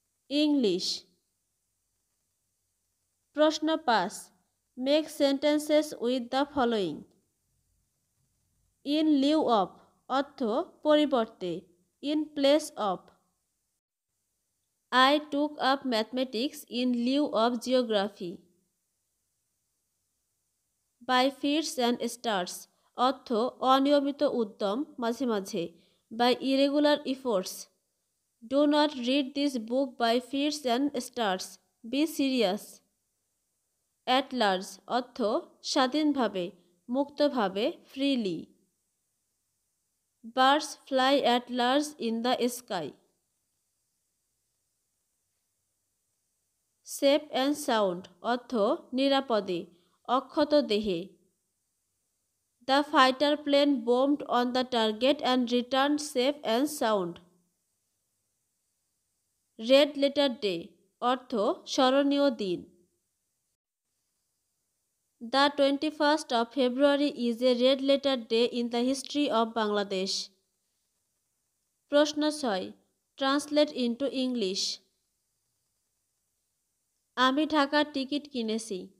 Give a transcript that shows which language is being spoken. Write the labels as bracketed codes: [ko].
[bn] English. [en] প্রশ্ন 5, make sentences with the following. In lieu of [bn] অর্থ পরিবর্তে, [en] In place of. I took up mathematics in lieu of geography. By fits and starts [bn] অর্থ অনিয়মিত উদ্যম মাঝে মাঝে, [en] by irregular efforts। Do not read this book by fits and starts. Be serious. At large [bn] অর্থ স্বাধীনভাবে, মুক্তভাবে, [en] freely. Birds fly at large in the sky. Safe and sound [bn] অর্থ নিরাপদে, অক্ষত দেহে। [en] The fighter plane bombed on the target and returned safe and sound. Red letter day [bn] অর্থ স্মরণীয় দিন। [en] The 21st of February is a red letter day in the history of Bangladesh. প্রশ্ন 6 translate into English. [bn] আমি ঢাকার ticket কিনেছি।